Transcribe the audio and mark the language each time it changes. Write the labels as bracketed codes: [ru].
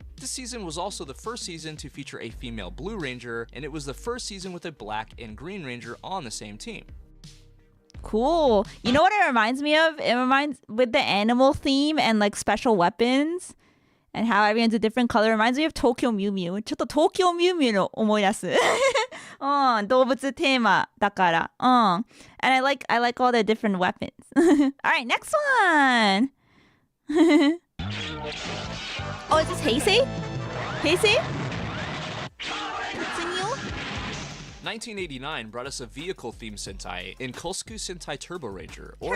[en] This season was also the first season to feature a female Blue Ranger, and it was the first season with a Black and Green Ranger on the same team. Cool. You know what it reminds me of? It reminds with the animal theme and like special weapons and how everyone's a different color. It reminds me of Tokyo Mew Mew. [ja] ちょっと東京ミュウミュウの思い出す。うん、動物テーマだから。うん。 [en] And I like all the different weapons. Alright, next one. Oh, is this Heisei? Heisei? Continue? 1989 brought us a vehicle-themed Sentai in Kosuku Sentai Turbo Ranger, or